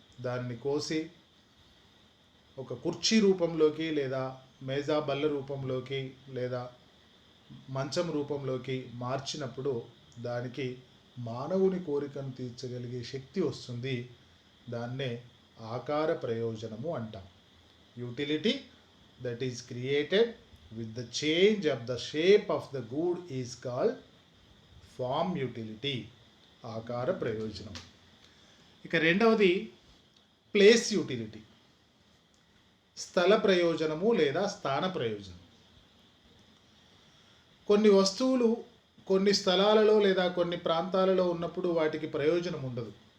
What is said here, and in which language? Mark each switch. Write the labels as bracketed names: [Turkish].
[Telugu] దాన్ని కోసి ఒక కుర్చీ రూపంలోకి లేదా మేజా బల్ల రూపంలోకి లేదా మంచం రూపంలోకి మార్చినప్పుడు దానికి మానవుని కోరికను తీర్చగలిగే శక్తి వస్తుంది. దాన్నే ఆకార ప్రయోజనము అంటాం. [English] utility that is created with the change of the shape of the good is called form utility, [Telugu] ఆకార ప్రయోజనం. ఇక రెండవది ప్లేస్ యూటిలిటీ, స్థల ప్రయోజనము లేదా స్థాన ప్రయోజనం. కొన్ని వస్తువులు కొన్ని స్థలాలలో లేదా కొన్ని ప్రాంతాలలో ఉన్నప్పుడు వాటికి ప్రయోజనం ఉండదు.